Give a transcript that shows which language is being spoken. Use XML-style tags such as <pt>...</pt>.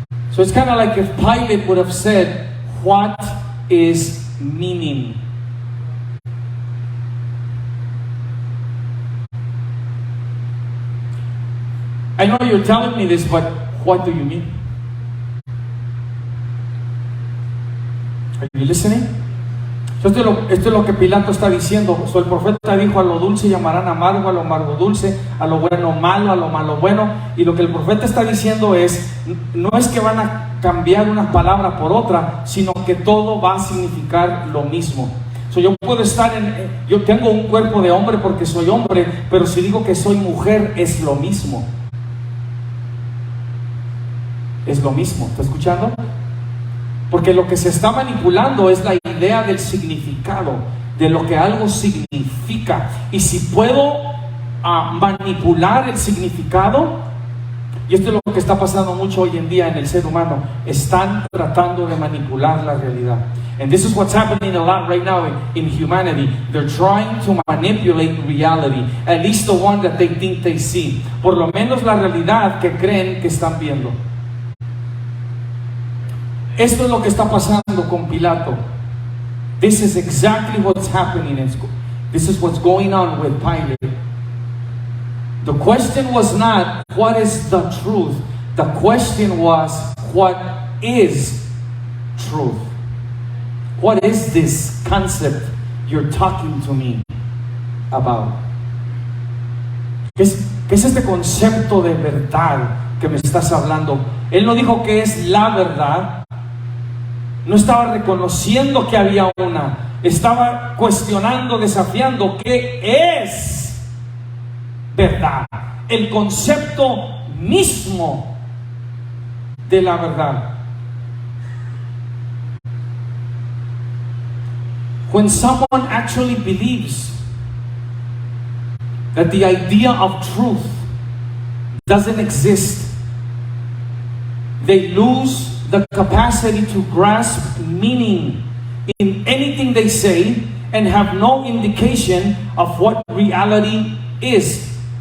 <en>So it's kind of like if Pilate would have said, what is meaning? I know you're telling me this, but what do you mean? Are you listening?</en> <es>Esto es lo que Pilato está diciendo. So, el profeta dijo: a lo dulce llamarán amargo, a lo amargo dulce, a lo bueno malo, a lo malo bueno. Y lo que el profeta está diciendo es, no es que van a cambiar una palabra por otra, sino que todo va a significar lo mismo. So, yo puedo estar yo tengo un cuerpo de hombre porque soy hombre, pero si digo que soy mujer, es lo mismo. Es lo mismo. ¿Está escuchando? Porque lo que se está manipulando es la idea del significado, de lo que algo significa. Y si puedo manipular el significado, y esto es lo que está pasando mucho hoy en día en el ser humano, están tratando de manipular la realidad.</es> <en>And this is what's happening a lot right now in humanity. They're trying to manipulate reality, at least the one that they think they see.</en> <es>Por lo menos la realidad que creen que están viendo. Esto es lo que está pasando con Pilato.</es> <en>This is exactly what's happening. This is what's going on with Pilate. The question was not, what is the truth? The question was, what is truth? What is this concept you're talking to me about?</en> <es>¿Qué es este concepto de verdad que me estás hablando? Él no dijo que es la verdad. No estaba reconociendo que había una. Estaba cuestionando, desafiando qué es verdad. El concepto mismo de la verdad.</es> <en>When someone actually believes that the idea of truth doesn't exist, they lose the capacity to grasp meaning in anything they say and have no indication of what reality is.</en>